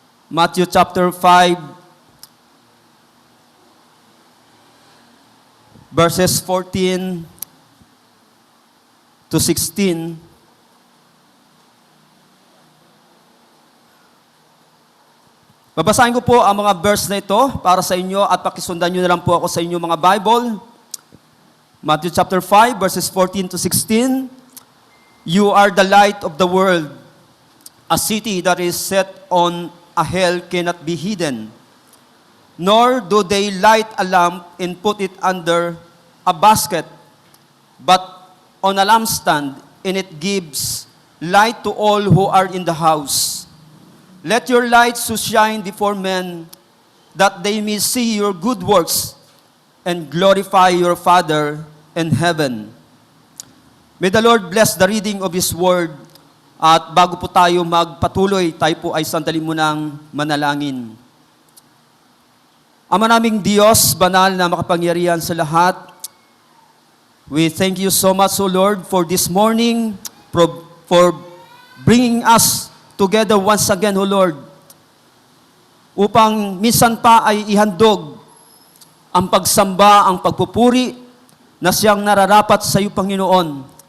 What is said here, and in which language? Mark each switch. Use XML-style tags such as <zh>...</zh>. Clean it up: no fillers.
<en>Matthew chapter 5 verses 14 to 16.</en> <tl>Babasahin ko po ang mga verse na ito para sa inyo at pakisundan nyo na lang po ako sa inyong mga Bible.</tl> <en>Matthew chapter 5 verses 14 to 16. You are the light of the world. A city that is set on a hill cannot be hidden. Nor do they light a lamp and put it under a basket, but on a lampstand, and it gives light to all who are in the house. Let your light so shine before men, that they may see your good works and glorify your Father in heaven. May the Lord bless the reading of His Word.</en> <tl>At bago po tayo magpatuloy, tayo po ay sandali munang manalangin. Ama naming Diyos, banal na makapangyarihan sa lahat, we thank you so much, O Lord, for this morning, for bringing us together once again, O Lord, upang minsan pa ay ihandog ang pagsamba, ang pagpupuri na siyang nararapat sa iyo, Panginoon.</tl>